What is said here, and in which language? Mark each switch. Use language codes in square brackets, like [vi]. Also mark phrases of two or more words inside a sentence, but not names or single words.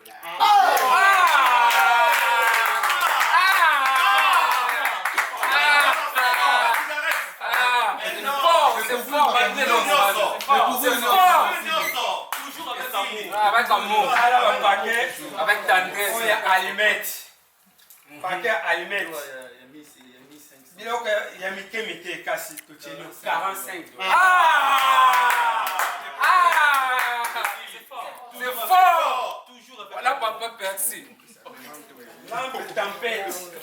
[fr] avec amour, avec tendresse. [ln] oyo ya allumette paquet ya allumette biloko ya mike mike kasi totieli $45 [fr] C'est fort. Voilà papa Percy. lampe tempête